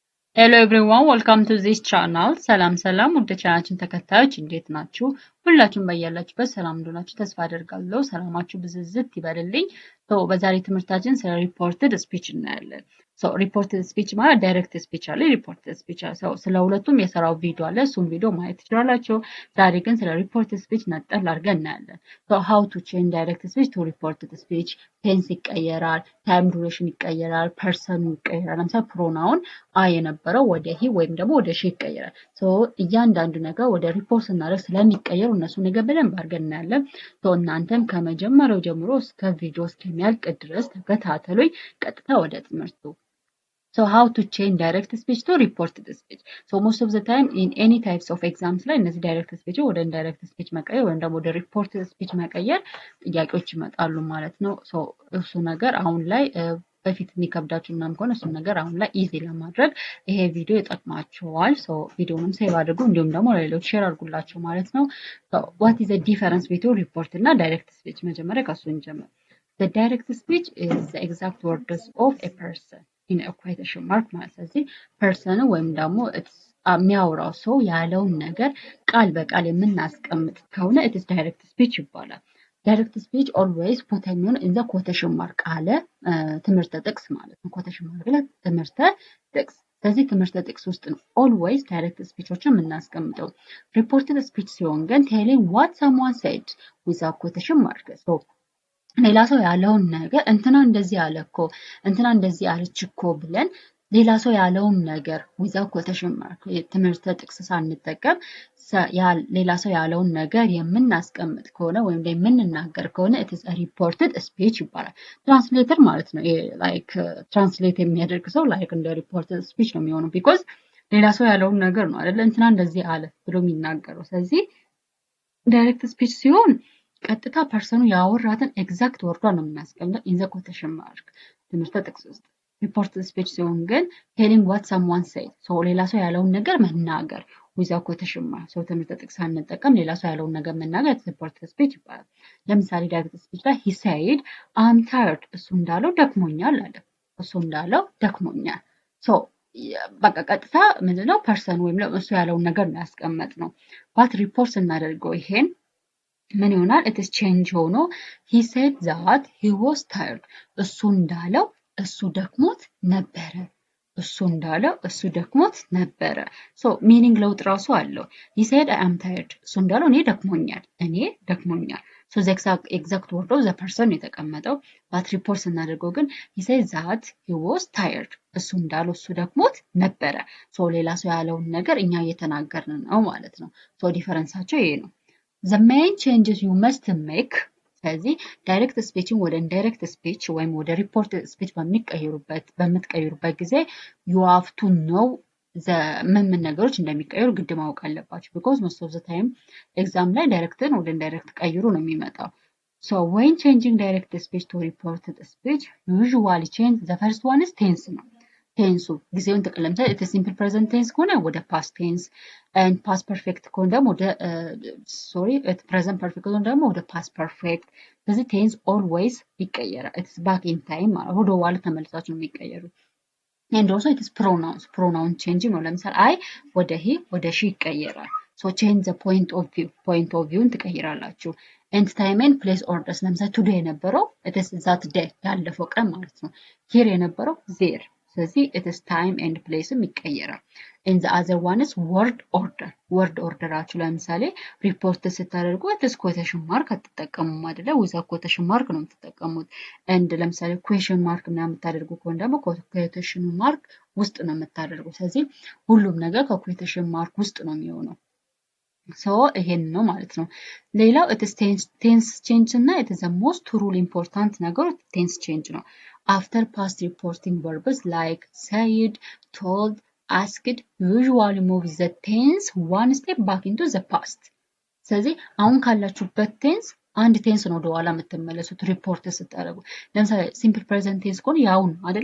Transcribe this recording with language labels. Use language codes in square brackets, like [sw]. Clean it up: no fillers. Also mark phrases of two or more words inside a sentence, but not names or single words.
[en] Hello everyone, welcome to this channel. [am] ሰላም ሰላም ወደ ቻናላችን ተከታዮች እንዴት ናችሁ? ሁላችሁም በያላችሁበት ሰላም እንደሆናችሁ ተስፋ አደርጋለሁ። ሰላማችሁ ብዝዝት ይበልልኝ። በዛሬ ትምህርታችን ስለ [en] reported speech [am] እናያለን። [en] reported speech [am] ማለት [en] direct speech [am] አለ፣ [en] reported speech [am] አለ። ስለ ሁለቱም የሰራው ቪዲዮ አለ፣ እሱም ቪዲዮ ማየት ትችላላችሁ። ዛሬ ግን ስለ [en] reported speech [am] ነጠል አድርገን እናያለን። how [en] to change direct speech to reported speech [am] ቴንስ ይቀየራል፣ [en] time duration [am] ይቀየራል፣ ፐርሰኑ ይቀየራል። ለምሳሌ ፕሮናውን አይ የነበረው ወደ ሂ ወይም ደግሞ ወደ ሺ ይቀየራል። እያንዳንዱ ነገር ወደ ሪፖርት ስናደርግ ስለሚቀየሩ እነሱ ነገር በደንብ አድርገን እናያለን። እናንተም ከመጀመሪያው ጀምሮ እስከ ቪዲዮ እስከሚያልቅ ድረስ ተከታተሉኝ። ቀጥታ ወደ ትምህርቱ። [en] how to change direct speech to reported speech. Most of the time in any types of exams [am] ላይ እነዚህ [en] direct speech [am] ወደ [en] indirect speech [am] መቀየር ወይም ደግሞ ወደ [en] reported speech [am] መቀየር ጥያቄዎች ይመጣሉ ማለት ነው። እሱ ነገር አሁን ላይ በፊት የሚከብዳችሁ ምናምን ከሆነ እሱን ነገር አሁን ላይ ኢዚ ለማድረግ ይሄ ቪዲዮ ይጠቅማችኋል። ቪዲዮንም ሴቭ አድርጉ፣ እንዲሁም ደግሞ ለሌሎች ሼር አድርጉላቸው ማለት ነው። [en] what is the difference between report [am] እና [en] direct speech? [am] መጀመሪያ ከሱ እንጀምር። [en] The direct speech is the exact words of a person in a quotation mark [am] ማለት ስለዚህ ፐርሰኑ ወይም ደግሞ የሚያወራው ሰው ያለውን ነገር ቃል በቃል የምናስቀምጥ ከሆነ [en] it is direct speech [am] ይባላል። [en] direct speech always put in the quotation mark [am] አለ ትምህርተ ጥቅስ ማለት ነው። [en] quotation mark [am] ላይ ትምህርተ ጥቅስ። ስለዚህ ትምህርተ ጥቅስ ውስጥ ነው [en] always direct [am] ስፒቾችን የምናስቀምጠው። [en] reported speech [am] ሲሆን ግን [en] telling what someone said without quotation mark። [am] ሌላ ሰው ያለውን ነገር እንትና እንደዚህ አለ እኮ እንትና እንደዚህ አለች እኮ ብለን ሌላ ሰው ያለውን ነገር [en] without quotation mark [am] ትምህርተ ጥቅስ ሳንጠቀም ሌላ ሰው ያለውን ነገር የምናስቀምጥ ከሆነ ወይም የምንናገር ከሆነ [en] it is a reported speech [am] ይባላል። ትራንስሌተር ማለት ነው። [en] like translate [am] የሚያደርግ ሰው ላይክ እንደ [en] reported speech [am] ነው የሚሆነው። ቢኮዝ ሌላ ሰው ያለውን ነገር ነው አይደለ እንትና እንደዚህ አለ ብሎ የሚናገረው። ስለዚህ [en] direct speech [am] ሲሆን ቀጥታ ፐርሰኑ ያወራትን ኤግዛክት ወርዷን ነው የምናስቀምጠው [en] in the quotation mark [am] ትምህርተ ጥቅስ ውስጥ። ሪፖርትድ ስፒች ሲሆን ግን [en] telling what someone said [am] ሌላ ሰው ያለውን ነገር መናገር [en] without quotation mark [am] ትምህርተ ጥቅስ ሳንጠቀም ሌላ ሰው ያለውን ነገር መናገር [en] reported speech [am] ይባላል። ለምሳሌ [en] direct speech [am] ላይ [en] he said I'm tired [am] እሱ እንዳለው ደክሞኛል አለ። እሱ እንዳለው ደክሞኛል። በቃ ቀጥታ ምንድነው ፐርሰን ወይም እሱ ያለውን ነገር ነው ያስቀመጥነው። [en] but report [am] ስናደርገው ይሄን ምን ይሆናል? [en] it is change [am] ሆኖ [en] he said that he was tired [am] እሱ እንዳለው እሱ ደክሞት ነበረ። እሱ እንዳለው እሱ ደክሞት ነበረ። ሚኒንግ ለውጥ ራሱ አለው። [en] he said I am tired [am] እሱ እንዳለው እኔ ደክሞኛል። [en] the exact word of the person [am] የተቀመጠው [en] but report [am] ስናደርገው ግን [en] he said that he was tired [am] እሱ እንዳለው እሱ ደክሞት ነበረ። ሌላ ሰው ያለውን ነገር እኛ እየተናገርን ነው ማለት ነው። ዲፈረንሳቸው ይሄ ነው። [en] The main changes you must make [am] ስለዚህ ዳይሬክት ስፒችን ወደ [en] indirect speech [am] ወይም ወደ [en] ሪፖርት ስፒች [am] በምትቀይሩበት ጊዜ [en] you have to know [am] ምን ነገሮች እንደሚቀየሩ ግድ ማወቅ አለባችሁ። [en] because most of the time [am] ኤግዛም ላይ ዳይሬክትን ወደ ኢንዳይሬክት ቀይሩ ነው የሚመጣው። [en] when changing direct speech to reported speech usually change the first one is tense [am] ነው። ቴንሱ ጊዜውን ተቀለምተ [en] it is simple present tense [am] ከሆነ ወደ [en] past tense and past perfect [am] ከሆነ ደግሞ ወደ [en] present perfect [am] ከሆነ ደግሞ ወደ [en] past perfect። [am] ስለዚህ tense always ይቀየራል። [en] it is back in time [am] ማለት ወደ ኋላ ተመልሳችሁ ነው [en] የሚቀየሩት። and also it is pronoun changing [am] ነው። ለምሳሌ አይ ወደ ሂ ወደ ሺ ይቀየራል። [en] change the point of view ትቀይራላችሁ። and time and place orders ለምሳሌ today የነበረው it is that day [am] ያለፈው ቀን ማለት ነው። [en] here የነበረው there ስለዚህ it is time and placeም ይቀየራል። and the other one is word orderአችሁ [am] ለምሳሌ ሪፖርት ስታደርጉ [en] it is quotation mark [am] አትጠቀሙም አይደለ? [en] without quotation mark [am] ነው የምትጠቀሙት። and ለምሳሌ [en] question mark [am] ምናምን የምታደርጉ ከሆነ ደግሞ [en] quotation mark [am] ውስጥ ነው የምታደርጉት። ስለዚህ ሁሉም ነገር ከ [en] quotation mark [am] ውስጥ ነው የሚሆነው። ይሄን ነው ማለት ነው። ሌላው [en] it is tense change [am] እና [en] it is the most rule important [am] ነገር [en] tense change [am] ነው። [en] after past reporting verbs like said, told, asked usually move the tense one step back into the past። [am] ስለዚህ አሁን ካላችሁበት ቴንስ አንድ ቴንስ ነው ወደኋላ የምትመለሱት ሪፖርት ስታደርጉ። ለምሳሌ [en] simple present tense [am] ከሆነ ያው ነው አይደለ?